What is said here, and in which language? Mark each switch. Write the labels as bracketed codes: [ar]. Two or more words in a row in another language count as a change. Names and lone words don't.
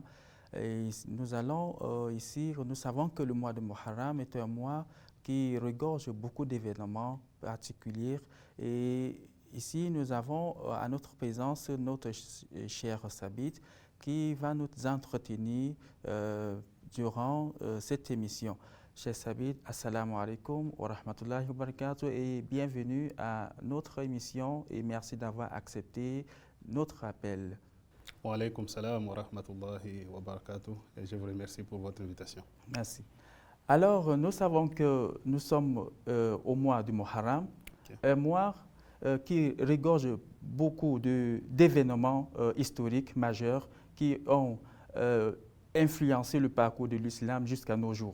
[fr] Et nous allons ici, nous savons que le mois de Muharram est un mois qui regorge beaucoup d'événements particuliers. Et ici, nous avons à notre présence notre cher Sabit qui va nous entretenir durant cette émission. Cher Sabit, [ar] السلام عليكم ورحمة الله وبركاته [fr] et bienvenue à notre émission et merci d'avoir accepté notre appel. [ar] وعليكم السلام ورحمة الله وبركاته [fr] et je vous remercie pour votre invitation. Merci. Alors, nous savons que nous sommes au mois du Muharram, un mois qui regorge beaucoup d'événements historiques majeurs qui ont influencé le parcours de l'islam jusqu'à nos jours.